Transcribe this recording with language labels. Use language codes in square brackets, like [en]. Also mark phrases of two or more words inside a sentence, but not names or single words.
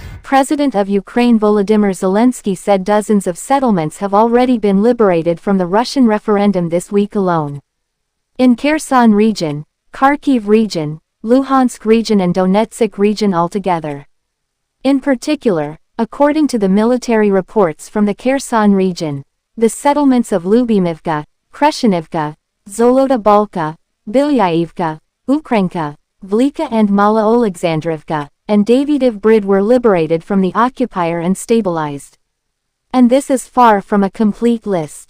[en] President of Ukraine Volodymyr Zelensky said dozens of settlements have already been liberated from the Russian referendum this week alone. In Kherson region, Kharkiv region, Luhansk region and Donetsk region altogether. In particular, according to the military reports from the Kherson region, the settlements of Lubimivka, Kreshenivka, Zoloda Balka, Bilyaivka, Ukrenka, Vlika and Mala Alexandrivka, and Davidiv Brid were liberated from the occupier and stabilized. And this is far from a complete list.